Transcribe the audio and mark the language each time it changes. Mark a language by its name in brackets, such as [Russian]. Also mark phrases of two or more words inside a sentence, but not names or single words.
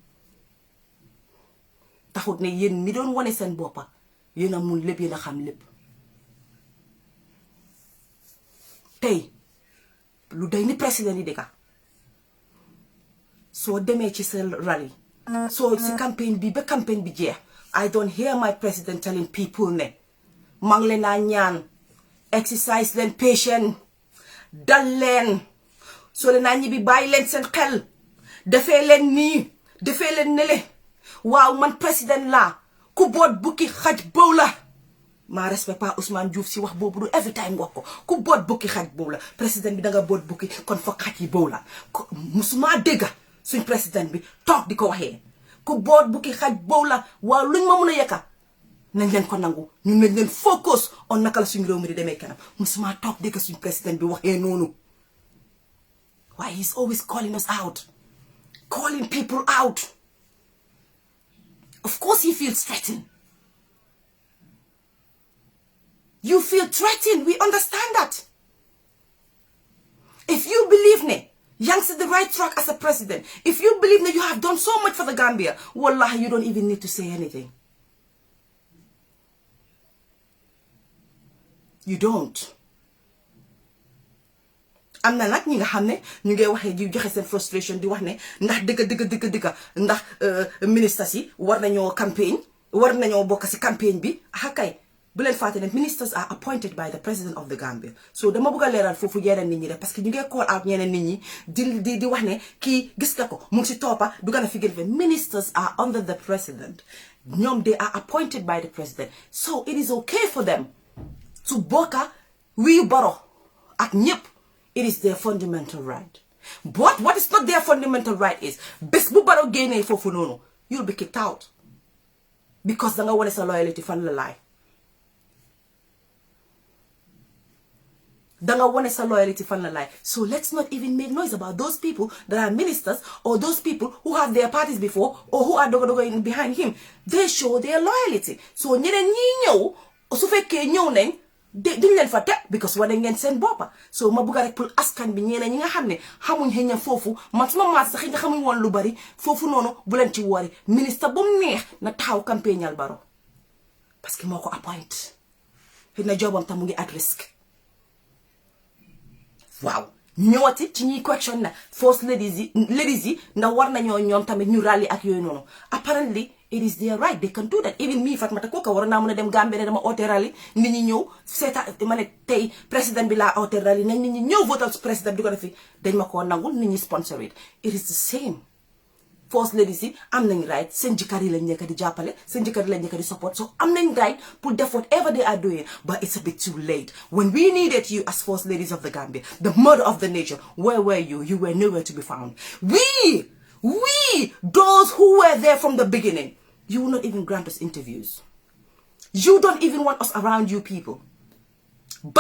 [Wolof] taxut ne yéen mi doon wane seen boppa yéen a mun lépp yéen a xam lépp tey lu day ni président yi dëkka soo demee ci seen rally soo si campagne bi ba campagne bi jeex [English] I don't hear my president telling people [Wolof] ne maa ngi leen naa ñaan exercise leen patient dal leen soo leen naa ñibbi bàyyi leen seen xel defee leen nii defee leen nele waaw man président laa ku boot bukki xaj bow la maa respect pas Ousmane Diouf si wax boobu du [English] every time [Wolof] wax ko ku boot bukki xaj bow la président bi danga boot bukki kon fa xaj yi bow la musuma dégga suñ président bi toog di ko waxee ku boot bukki xaj bow la waaw luñ ma mun a yekka nañ leen ko nangu ñun nañ leen [English] focus on [Wolof] naka la suñ réew mi di demee kanam musuma toog dégga suñ président bi waxee noonu waaye [English] he's always calling us out calling people out. Of course he feels threatened. You feel threatened. We understand that. If you believe ne, Young's at the right track as a president. If you believe that you have done so much for the Gambia, wallahi, you don't even need to say anything. You don't. [Wolof] am na nag ñi nga xam ne ñu ngi waxee di joxe seen frustration di wax ne ndax dëgg ndax ministres yi war nañoo campagne war nañoo bokk si campagne bi kay bu leen fàtte ne [English] ministers are appointed by the president of the Gambia. [Wolof] So dama bëgg a leeral foofu yeneen nit ñi rek [French] parce que [Wolof] ñu ngi [English] call out [Wolof] ñeneen nit ñi di wax ne kii gis nga ko mu ngi si toppa du gën a fi gën [English] ministers are under the president. ñoom they are appointed by the president. So it is okay for them to [Wolof] bokka wii Barrow ak ñëpp. [English] It is their fundamental right. But what is not their fundamental right is, [Wolof] bés bu Barrow génnee foofu noonu, [English] you'll be kicked out. [Wolof] Because danga wane sa loyalty fan la laay. Danga wane sa loyalty fan la laay. [English] So let's not even make noise about those people that are ministers or those people who have their parties before or who are dogo behind him. They show their loyalty. [Wolof] So ñeneen ñi ñëw, su fekkee ñëw nañ, duñ leen fa teg because wane ngeen seen boppa. So ma bëgg rek pour askan bi ñeneen ñi nga xam ne xamuñ xëy na foofu man suma maas sax xamuñ woon lu bari foofu noonu bu leen ci woori ministre bu mu neex na taxaw campagnal Barrow [French] parce que [Wolof] moo ko appoint xëy na jobam tam mu ngi at risque. waaw ñëwati ci ñuy question na [English] first ladies [Wolof] yi ndax war nañoo ñoom tamit ñu rally ak yooyu noonu. [English] Apparently it is their right, they can do that. [Wolof] Even me Fatmata Koka war naa mën a dem Gambie ne dama oote rally nit ñi ñëw seeta ma ne tey président bi laa oote rally nañ nit ñi ñëw votal président bi ko defi dañ ma koo nangul nit ñi [English] sponsor it. [Wolof] It is the same. [English] First ladies [Wolof] yi am nañ right seen jëkkër yi lañ nekk di jàppale seen jëkkër yi lañ nekk di support, so am nañ right pour def [English] whatever they are doing, but it's a bit too late. When we needed you as first ladies of the Gambia, the mother of the nation, where were you? You were nowhere to be found. We, those who were there from the beginning, you will not even grant us interviews. You don't even want us around you people.